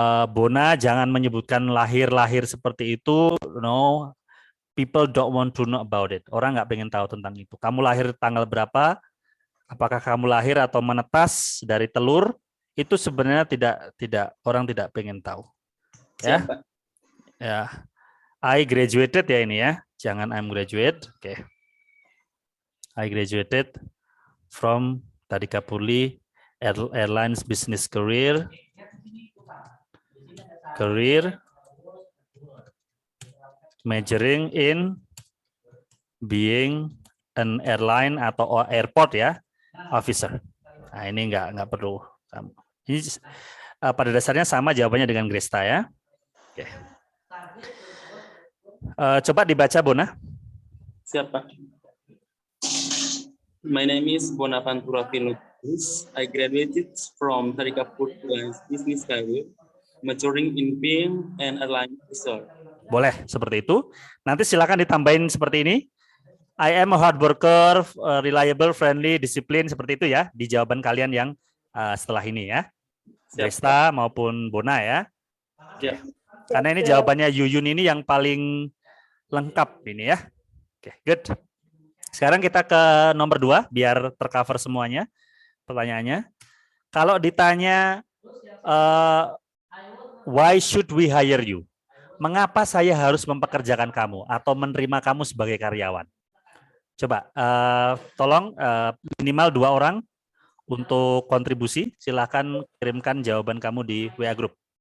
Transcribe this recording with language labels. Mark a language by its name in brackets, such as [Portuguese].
[Indonesian] Bona, jangan menyebutkan lahir-lahir seperti itu. [English] No, people don't want to know about it. [Indonesian] Orang nggak pengen tahu tentang itu. Kamu lahir tanggal berapa? Apakah kamu lahir atau menetas dari telur? Itu sebenarnya tidak orang tidak pengen tahu. Ya. Siap, Pak. Ya. [English] I graduated [Indonesian] ya ini ya. Jangan [English] I'm graduate. [Indonesian] Oke. [English] I graduated from Tadika Purli Airlines Business Career majoring in being an airline atau airport ya officer. [Indonesian] Nah, ini nggak perlu. Ini pada dasarnya sama jawabannya dengan Gresta ya. Oke. Coba dibaca Bona. Siap, Pak. [English] My name is Bonaventura Finutus. I graduated from Tadika Purli Business Career, majoring in being an airline officer. [Indonesian] Boleh seperti itu. Nanti silakan ditambahin seperti ini. [English] I am a hard worker, reliable, friendly, [Indonesian] disiplin seperti itu ya di jawaban kalian yang setelah ini ya. Gresta maupun Bona ya. Ya. Karena ini jawabannya Yuyun ini yang paling lengkap ini ya. Oke, good. Sekarang kita ke nomor 2 biar tercover semuanya pertanyaannya. Kalau ditanya [English] why should we hire you? [Indonesian] Mengapa saya harus mempekerjakan kamu atau menerima kamu sebagai karyawan? Coba tolong minimal 2 orang untuk kontribusi. Silakan kirimkan jawaban kamu di WA Group.